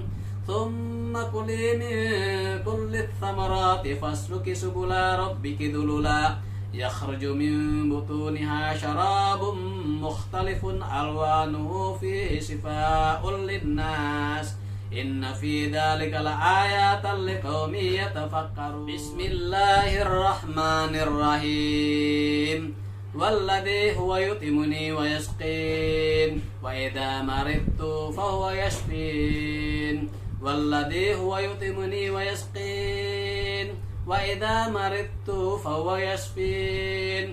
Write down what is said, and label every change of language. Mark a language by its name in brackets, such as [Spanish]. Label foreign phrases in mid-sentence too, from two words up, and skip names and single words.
[Arabic] ثم كلي من كل الثمرات فاسلكي سبل ربك ذللا يخرج من بطونها شراب مختلف ألوانه فيه شفاء للناس. إن في ذلك لآية لقوم يتفكرون. Bismillahirrahmanirrahim. والذي هو يطعمني ويسقين وإذا مرضت فهو يشفين. والذي هو يطعمني ويسقين وإذا مرضت فهو يشفين.